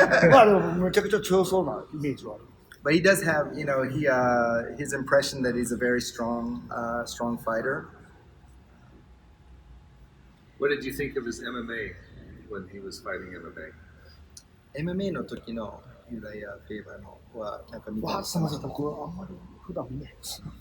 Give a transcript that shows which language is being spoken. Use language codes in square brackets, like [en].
[ja] まあでもめちゃくちゃ強そうなイメージはある。 [en] But he does have, his impression that he's a very strong fighter. What did you think of his MMA when he was fighting MMA? [ja] MMA の時のユラヤ・フェイバーのはなんか見たりしすみません、ました。僕はあんまり普段見ないです。